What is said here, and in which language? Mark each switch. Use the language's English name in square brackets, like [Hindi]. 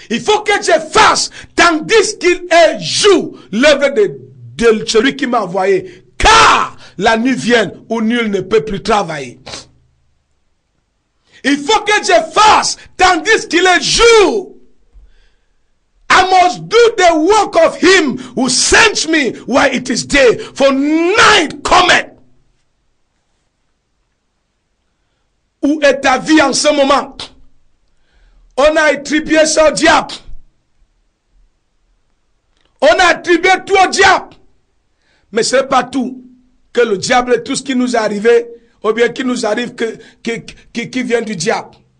[French] Il faut que je fasse tandis qu'il est jour l'œuvre de celui qui m'a envoyé. Car la nuit vient où nul ne peut plus travailler. Il faut que je fasse tandis qu'il est jour. [English] I must do the work of him who sent me while it is day, for night cometh. [French] Où est ta vie en ce moment? On a attribué ça au diable. On a attribué tout au diable. Mais ce n'est pas tout. Que le diable, tout ce qui nous est arrivé, ou bien qui nous arrive, qui vient du diable.